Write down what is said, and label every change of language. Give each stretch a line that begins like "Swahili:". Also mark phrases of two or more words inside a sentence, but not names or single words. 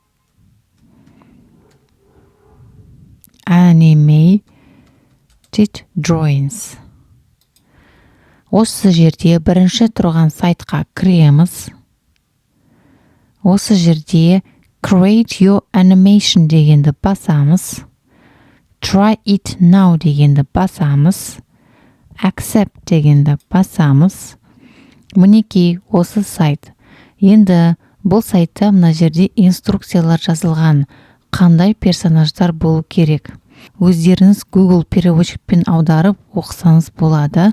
Kazakh: Animated Drawings. Осы жерде бірінші тұрған сайтқа кіреміз. Осы жерде
English: Create Your Animation
Kazakh: дегенді басамыз.
English: Try it now
Kazakh: дегенді басамыз. Accept дегенді басамыз. Мінекей осы сайт. Енді бұл сайтта мына жерде инструкциялар жазылған. Қандай персонаждар болу керек. Өздеріңіз Google переводчикпен аударып оқысаңыз болады.